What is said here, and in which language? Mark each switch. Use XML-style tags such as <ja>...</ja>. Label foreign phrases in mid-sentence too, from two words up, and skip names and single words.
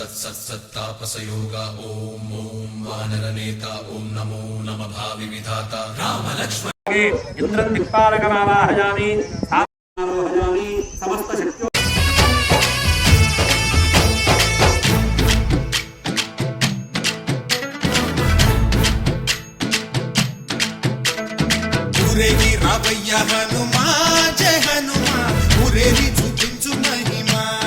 <sa>सत्सत्तापसयोगा ओम ओम वानरनेता ओम नमो नमः भावि विधाता राम लक्ष्मण इंद्रं दिक्पालकमावाहयामि आवाहयामि समस्त शक्ति</sa> <te>ఊరేగి రావయ్య హనుమా జయ హనుమా ఊరేగి చూపించు మహిమా</te>